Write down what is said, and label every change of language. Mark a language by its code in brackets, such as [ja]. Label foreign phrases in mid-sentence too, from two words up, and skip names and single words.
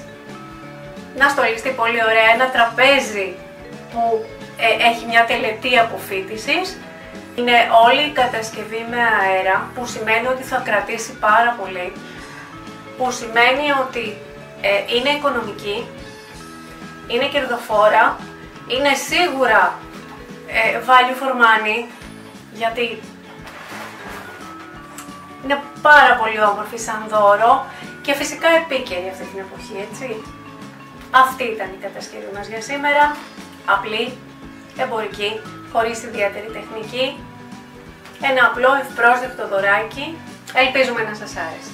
[el] Να στολιστεί πολύ ωραία ένα τραπέζι που έχει μια τελετή αποφύτισης. Είναι όλη η κατασκευή με αέρα, που σημαίνει ότι θα κρατήσει πάρα πολύ, που σημαίνει ότι είναι οικονομική, είναι κερδοφόρα, είναι σίγουρα [en] value for money, [el] γιατί είναι πάρα πολύ όμορφη σαν δώρο και φυσικά επίκαιρη αυτή την εποχή, έτσι. Αυτή ήταν η κατασκευή μας για σήμερα, απλή, εμπορική, χωρίς ιδιαίτερη τεχνική, ένα απλό ευπρόσδεκτο δωράκι, ελπίζουμε να σας άρεσε.